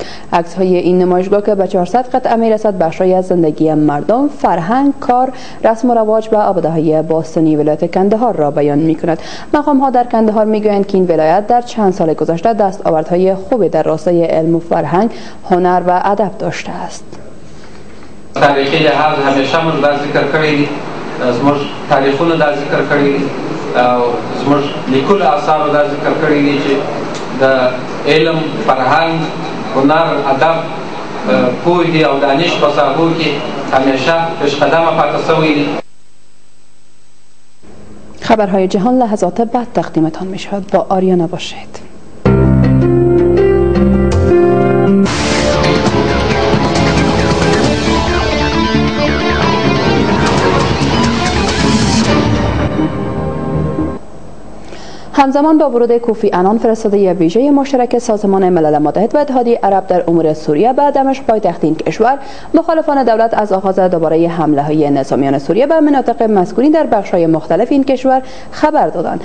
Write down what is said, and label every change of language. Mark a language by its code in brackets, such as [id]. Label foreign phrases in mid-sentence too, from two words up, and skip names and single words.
[fa] عکس های این نمایشگاه که به 400 قطعه میرسد بخشی از زندگی مردم، فرهنگ، کار، رسم و رواج و آباده های باستانی ولایت کندهار را بیان می کند. مقام ها در کندهار می گویند که این ولایت در چند سال گذشته دستاوردهای خوبی در راستای علم و فرهنگ، هنر و ادب داشته است. [ps] تاریخی لحاظ همیشه موږ دا ذکر کړی دي، زموږ تاریخونه دا ذکر کړی دي او زموږ لیکلو اثارو دا ذکر کړی دي چې د علم، فرهنګ، هنر، ادب، پوهې او دانش په ساحو کې همیشه پیشقدمه پاتې شوي دي. [fa] خبرهای جهان لحظات بعد تقدیمتان می شود. با آریانا باشید. همزمان با ورود کوفی عنان فرستاده ویژه مشترک سازمان ملل متحد و اتحادیه عرب در امور سوریه به دمشق پایتخت این کشور، مخالفان دولت از آغاز دوباره حمله های نظامیان سوریه به مناطق مسکونی در بخش‌های مختلف این کشور خبر دادند.